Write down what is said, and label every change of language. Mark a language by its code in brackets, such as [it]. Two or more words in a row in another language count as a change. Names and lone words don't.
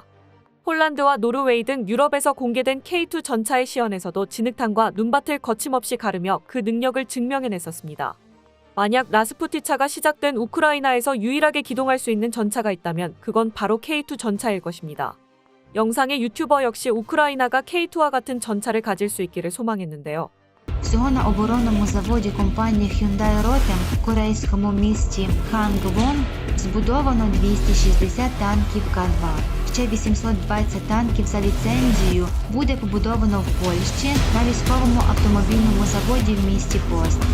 [ko] 폴란드와 노르웨이 등 유럽에서 공개된 K2 전차의 시연에서도 진흙탕과 눈밭을 거침없이 가르며 그 능력을 증명해냈었습니다. 만약 라스푸티차가 시작된 우크라이나에서 유일하게 기동할 수 있는 전차가 있다면 그건 바로 K2 전차일 것입니다. 영상의 유튜버 역시 우크라이나가 K2와 같은 전차를 가질 수 있기를 소망했는데요. [uk] Всього на оборонному заводі компанії Hyundai Rotem в корейському місті Хангвон збудовано 260 танків К-2. Ще 820 танків за ліцензією буде побудовано в Польщі на військовому автомобільному заводі в місті Познаń.